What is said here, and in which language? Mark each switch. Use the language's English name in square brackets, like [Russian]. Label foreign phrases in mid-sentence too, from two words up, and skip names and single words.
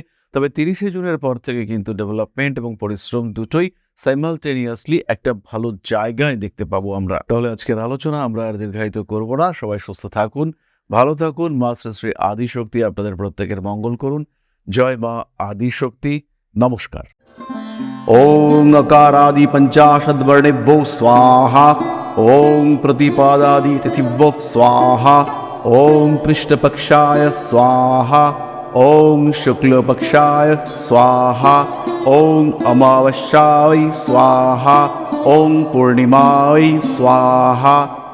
[Bangla] তবে 30শে জুনের পর থেকে কিন্তু ডেভেলপমেন্ট এবং পরিশ্রম দুটোই সাইমালটেনিয়াসলি একটা ভালো জায়গায় দেখতে পাবো আমরা। তাহলে আজকের আলোচনা আমরা আর দীর্ঘায়িত করবো না। সবাই সুস্থ থাকুন, ভালো থাকুন। মা শ্রী শ্রী আদিশক্তি আপনাদের প্রত্যেকের মঙ্গল করুন। জয় মা আদিশক্তি। নমস্কার। [Sanskrit] ওং अकारादि पंचाशद्वर्णेभ्यो स्वाहा, ओं प्रतिपादादि तिथिभ्यो स्वाहा, ओं कृष्णपक्षाय स्वाहा, ओं शुक्लपक्षाय स्वाहा, ओं अमावस्याय स्वाहा, ओं पूर्णिमाय स्वाहा।